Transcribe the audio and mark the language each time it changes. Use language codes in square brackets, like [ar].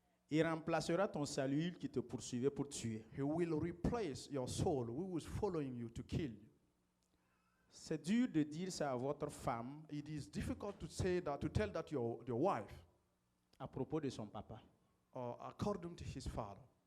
[fr] il remplacera ton Saül qui te poursuivait pour tuer. [en] He will replace your soul who was following you to kill you. [fr] C'est dur de dire ça à votre femme [en] It is difficult to say that, to tell that your wife, [fr] à propos de son papa. [en] according to his father.